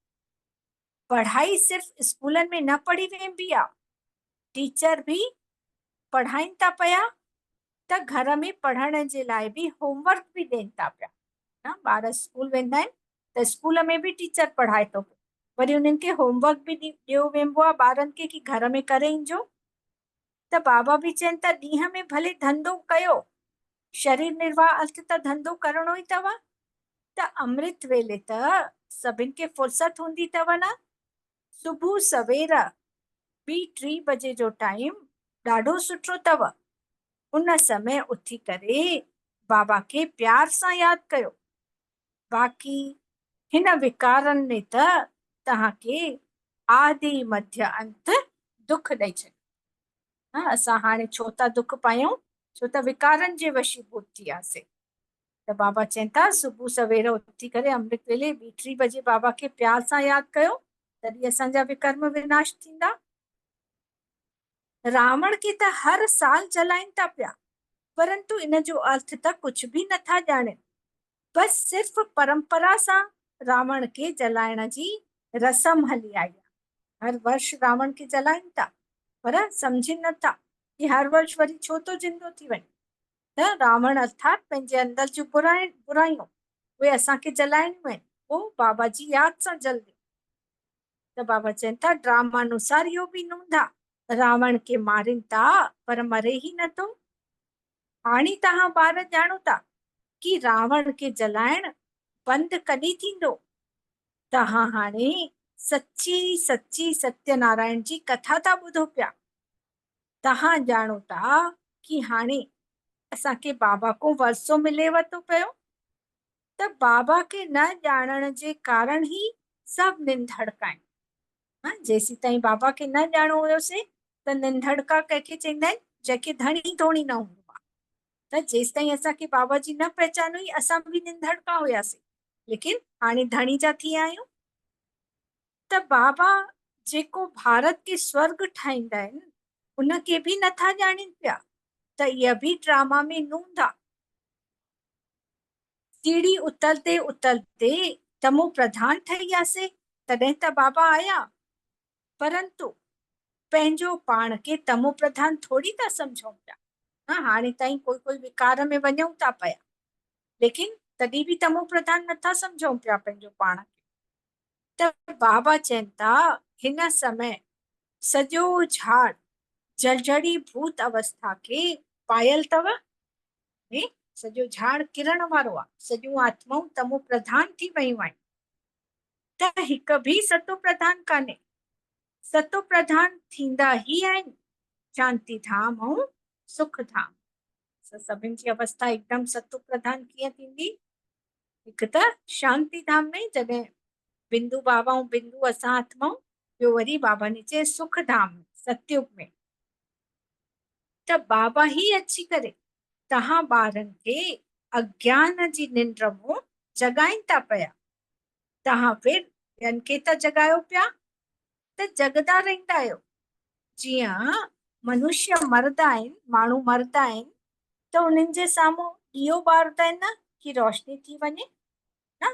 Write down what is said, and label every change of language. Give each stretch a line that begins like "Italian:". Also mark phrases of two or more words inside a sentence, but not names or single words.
Sindhi: पढ़ाई सिर्फ़ स्कूलनि में न पढ़ी वेंदी आहे, टीचर भी पढ़ाइनि था पिया त घर में पढ़ण जे लाइ भी होमवर्क भी ॾियनि था पिया। ॿार स्कूल वेंदा आहिनि त स्कूल में भी टीचर पढ़ाए थो, वरी उन्हनि खे होमवर्क भी ॾियो वेंदो आहे ॿारनि खे कि घर में करे ईंजो। त बाबा भी चवनि था ॾींहं में भले धंधो कयो, शरीर निर्वाह अर्थ त धंधो करणो ई अथव। त अमृत वेले त सभिनि खे फुर्सत हूंदी अथव न। सुबुह सवेर भी 3 बजे जो टाइम ॾाढो सुठो अथव। उन समय उथी करे बाबा खे प्यार सां यादि कयो। बाक़ी हिन विकारनि में त तव्हांखे आदि मध्य अंत दुख ॾेई छॾियो। असां हाणे छो था दुख पायूं, छो त विकारनि जे वशीभूत थी वियासीं। त बाबा चवनि था सुबुह सवेर उथी करे अमृत वेले 2-3 बजे बाबा खे प्यार सां यादि कयो, तॾहिं असांजा विकर्म विनाश थींदा। रावण खे त हर साल जलाइनि था पिया, परंतु इन जो अर्थ त कुछ भी नथा ॼाणनि। बस सिर्फ परंपरा सां रावण के जलाइण जी रसम हली आई आहे। हर वर्ष रावण के जलाइनि था, पर सम्झनि नथा कि हर वर्ष वरी छो तो जिंदो थी वञे। त रावण अर्थात पंहिंजे अंदर जूं बुरायूं उहे असांखे जलाइणियूं आहिनि, उहो बाबा जी यादि सां जल्दी। त बाबा चवनि था ड्रामानुसार इहो बि नूंदा रावण के मारिनि था पर मरे ई नथो। हाणे तव्हां ॿार ॼाणो था कि रावण के जलाइण बंदि कॾहिं थींदो। तव्हां हाणे सची सची सत्यनारायण जी कथा था ॿुधो पिया। तव्हां ॼाणो था कि हाणे असांखे बाबा को वरसो मिलेव थो पियो। त बाबा के न ॼाणण जे कारण ई सभु निंधड़का आहिनि। जेसीं ताईं बाबा खे न ॼाणो हुयोसीं त निंधड़का कंहिंखे चवंदा आहिनि, जंहिंखे धणी धोणी न हूंदो आहे। त जेसीं ताईं असांखे बाबा जी न पहचान हुई असां बि निंधड़का हुयासीं, लेकिन हाणे धणी जा थी विया आहियूं। त बाबा जेको भारत के स्वर्ग ठाहींदा आहिनि उनखे बि नथा ॼाणनि पिया। त इहा बि ड्रामा में नूंद आहे।
Hindi: सीढ़ी उतरते उतरते
Sindhi: तमो प्रधान ठही वियासीं तॾहिं त बाबा आया। परंतु पंहिंजो पाण खे तमो प्रधान थोड़ी था सम्झूं पिया। हाणे ताईं कोई विकार में वञूं था पिया, लेकिन तॾहिं बि तमो प्रधान नथा सम्झूं पिया पंहिंजो पाण खे। त बाबा चवनि था हिन समय सॼो झाड़ जर्जरी भूत अवस्था के पायल अथव। सॼो झाड़ किरण वारो आहे, सॼियूं आत्माऊं तमो प्रधान थी वयूं आहिनि। त हिकु बि सतो प्रधान कान्हे। सतो प्रधान थींदा ई आहिनि शांति धाम ऐं सुख धाम। सभिनि जी अवस्था हिकदमि सतो प्रधान कीअं थींदी? हिकु त शांति धाम में जॾहिं बिंदु बाबा ऐं बिंदु असां आत्माऊं, ॿियो वरी बाबा ने चए सुख धाम में सतयुग में। त बाबा ही अची करे तव्हां ॿारनि खे अज्ञान जी निंड मां जगाइनि था पिया। तव्हां फिर ॿियनि खे त जगायो पिया त जगदा रहंदा आहियो। जीअं मनुष्य मरदा आहिनि, माण्हू मरदा आहिनि त उन्हनि जे साम्हूं ॾीओ ॿारदा आहिनि न कि रोशनी थी वञे न।